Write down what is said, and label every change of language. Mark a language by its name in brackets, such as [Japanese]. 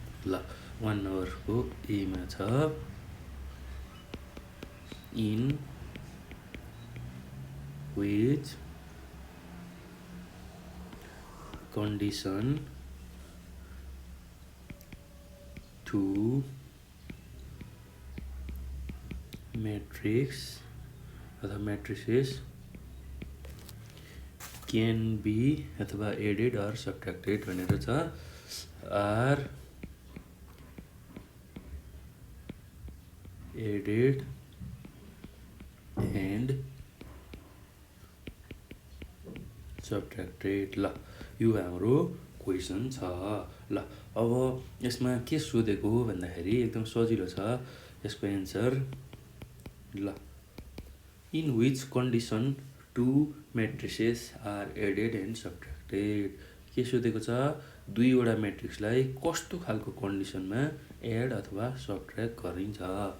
[Nepali] ल 1 नम्बरको ए मा छ [English] in which condition two matrix अथवा matrices can be अथवा added or subtracted [Nepali] भनेर छ। [English] are added and subtracted। [Nepali] ल यो हाम्रो क्वेसन छ। ल अब यसमा के सोधेको भन्दाखेरि एकदम सजिलो छ यसको एन्सर। [English] ल in which condition two matrices are added and subtracted. [Nepali] के सोधेको छ, दुईवटा म्याट्रिक्सलाई कस्तो खालको कन्डिसनमा एड अथवा सब्ट्र्याक्ट गरिन्छ।